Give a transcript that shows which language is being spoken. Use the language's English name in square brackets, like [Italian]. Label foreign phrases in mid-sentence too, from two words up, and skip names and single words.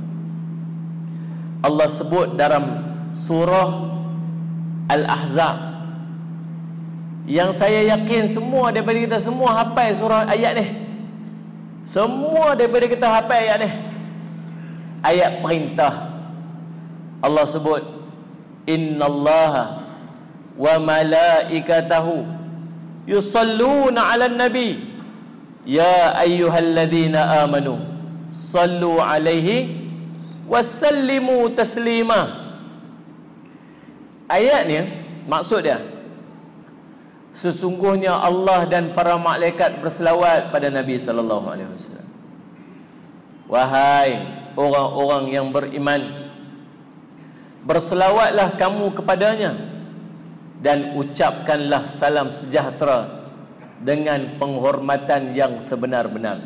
[Malay] Allah sebut dalam surah Al-Ahzab, yang saya yakin semua daripada kita semua hafal surah ayat ni. Semua daripada kita hafal ayat ni. Ayat perintah. Allah sebut [Arabic] إن الله وملائكته يصلون على النبي يا أيها الذين آمنوا صلوا عليه وسلموا تسليما. [Malay] Ayat ni maksud dia, sesungguhnya Allah dan para malaikat berselawat pada Nabi [Arabic] صلى الله عليه وسلم. [Malay] Wahai orang-orang yang beriman, berselawatlah kamu kepadanya dan ucapkanlah salam sejahtera dengan penghormatan yang sebenar-benarnya.